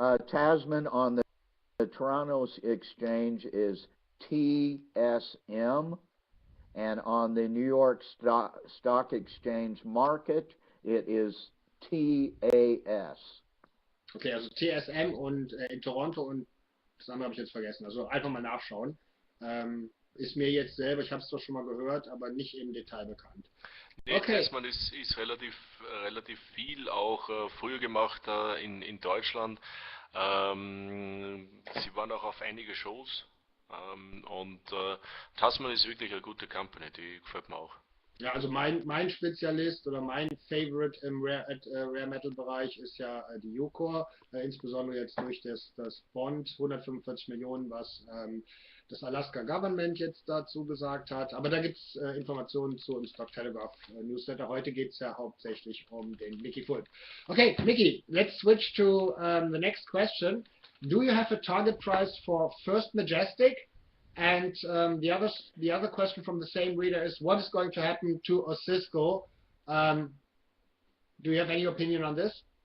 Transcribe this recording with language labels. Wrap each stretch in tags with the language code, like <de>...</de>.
<en>Tasman on the Toronto Exchange is TSM, and on the New York Stock Exchange market, it is TAS.</en> <de>Okay, also TSM und in Toronto und das andere habe ich jetzt vergessen. Also einfach mal nachschauen. Ist mir jetzt selber, ich habe es doch schon mal gehört, aber nicht im Detail bekannt. Nee, Okay, Testmann ist relativ viel auch früher gemacht in Deutschland. Sie waren auch auf einige Shows und Tasman ist wirklich eine gute Company, die gefällt mir auch. ja, also mein Spezialist oder mein Favorite im Rare Metal Bereich ist ja die Yukor, insbesondere jetzt durch das Bond 145 Millionen, was das Alaska Government jetzt dazu gesagt hat. Aber da gibt es Informationen zu im Stock-Telegraph Newsletter. Heute geht es ja hauptsächlich um den Mickey Fulp.</de> <en>Okay, Mickey, let's switch to the next question. Do you have a target price for First Majestic? And the other question from the same reader is, what is going to happen to Osisco? Do you have any opinion on this?</en>